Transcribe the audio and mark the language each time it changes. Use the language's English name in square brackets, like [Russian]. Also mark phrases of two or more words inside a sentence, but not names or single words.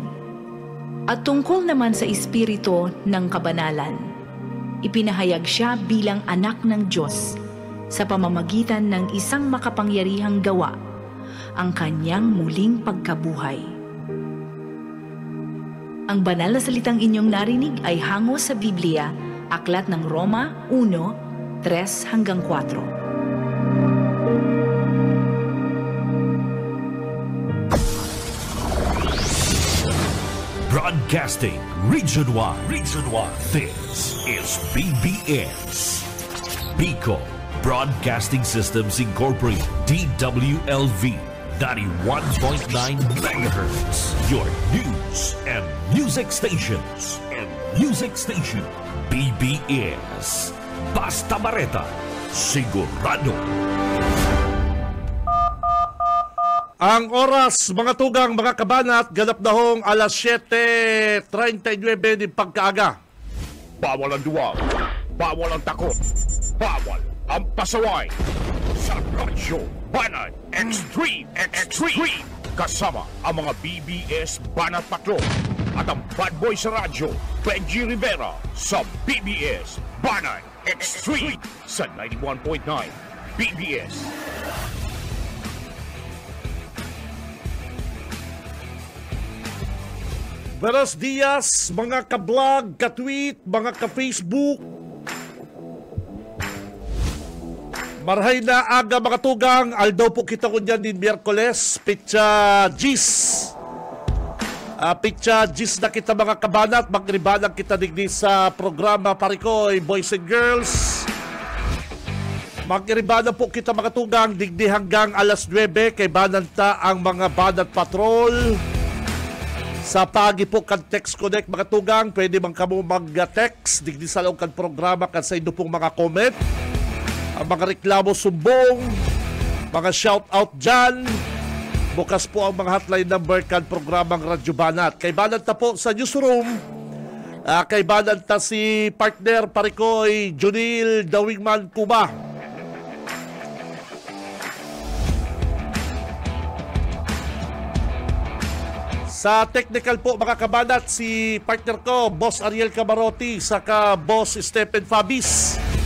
[Filipino] At tungkol naman sa espiritu ng kabanalan, ipinahayag siya bilang anak ng Diyos sa pamamagitan ng isang makapangyarihang gawa, ang kanyang muling pagkabuhay. Ang banal na salitang inyong narinig ay hango sa Biblia, Aklat ng Roma 1:3-4. [English] Broadcasting region-wide. This is BBS. Bicol Broadcasting Systems Incorporated. DWLV 91.9 megahertz. Your news and music stations. [Bikol] BBS. Basta Bareta. Sigurado. Ang oras, mga tugang, mga kabanat, ganap na hong alas 7:39 ng pagkaaga. [Filipino] Bawal ang duwag, bawal ang takot, bawal ang pasaway. Sa Radyo Banat Extreme. Kasama ang mga BBS Banat Patrol at ang bad boy sa radyo, Benji Rivera, sa BBS Banat Extreme sa 91.9 BBS. [Spanish] Buenos dias, [Bikol] mga ka-vlog, ka-tweet, mga ka-Facebook. Marhay na aga, mga tugang. Aldaw po kita ko dyan din Miyerkules. Pitsa Gis. Pitsa Gis na kita, mga kabanat. Magribanang kita digni sa programa Parikoy, Boys and Girls. Magribanang po kita, mga tugang, digni hanggang alas 9. Kay bananta ang mga Banat Patrol. Sa pagi po kan Text Connect, mga tugang, pwede bang kamo mag-text digdi sa loob kan programa kan sa inyo pong mga comment, ang mga reklamo sumbong, mga shout-out dyan. Bukas po ang mga hotline number kan programang Radyo Banat. Kay Banat na po sa newsroom, kay Banat na si partner Parikoy, Junil Dawingman Kuma. Sa technical po, mga kabanat, si partner ko, Boss Ariel Camarotti, saka Boss Stephen Fabis.